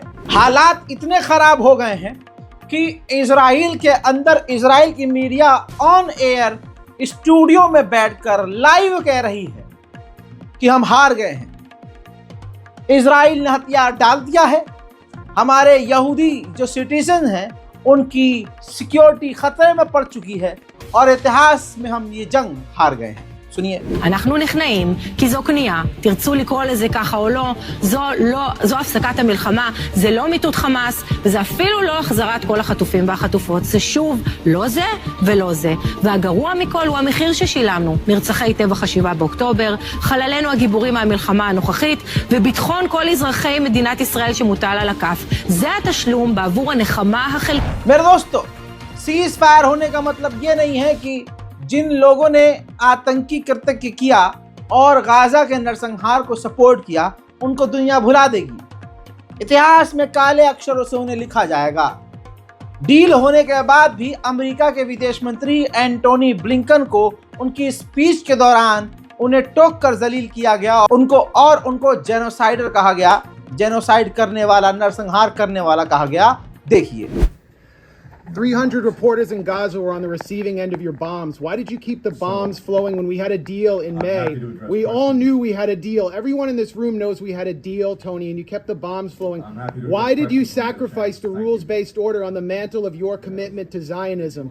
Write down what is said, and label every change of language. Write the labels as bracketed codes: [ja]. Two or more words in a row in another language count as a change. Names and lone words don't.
[hi] हालात इतने खराब हो गए हैं कि इजराइल के अंदर इजराइल की [en] media on air studio [hi] में बैठकर लाइव कह रही है कि हम हार गए हैं, इजराइल ने हथियार डाल दिया है, हमारे यहूदी जो सिटीजन हैं उनकी सिक्योरिटी खतरे में पड़ चुकी है और इतिहास में हम ये जंग हार गए हैं। सुनिए। [he] אנחנו נכנעים כי זו כניעה, תרצו לקרוא לזה ככה או לא, זו הפסקת המלחמה, זה לא מיטוט חמאס, וזה אפילו לא החזרת כל החטופים והחטופות, זה שוב לא זה ולא זה. והגרוע מכל הוא המחיר ששילמנו, נרצחי טבח 7 באוקטובר, חללינו הגיבורים מהמלחמה הנוכחית, וביטחון כל אזרחי מדינת ישראל שמוטל על הכף. זה התשלום בעבור הנחמה החלקית. [hi] मेरे दोस्तों, [en] cease fire [hi] होने का मतलब ये नहीं है कि जिन लोगों ने आतंकी कृत्य किया और गाजा के नरसंहार को सपोर्ट किया उनको दुनिया भुला देगी। इतिहास में काले अक्षरों से उन्हें लिखा जाएगा। डील होने के बाद भी अमेरिका के विदेश मंत्री एंटोनी ब्लिंकन को उनकी स्पीच के दौरान उन्हें टोक कर जलील किया गया, उनको जेनोसाइडर कहा गया, जेनोसाइड करने वाला, नरसंहार करने वाला कहा गया। देखिए, [en] 300 reporters in Gaza were on the receiving end of your bombs. Why did you keep the bombs flowing when we had a deal in May? We all knew we had a deal. Everyone in this room knows we had a deal, Tony, and you kept the bombs flowing. Why did you sacrifice the rules-based order on the mantle of your commitment to Zionism?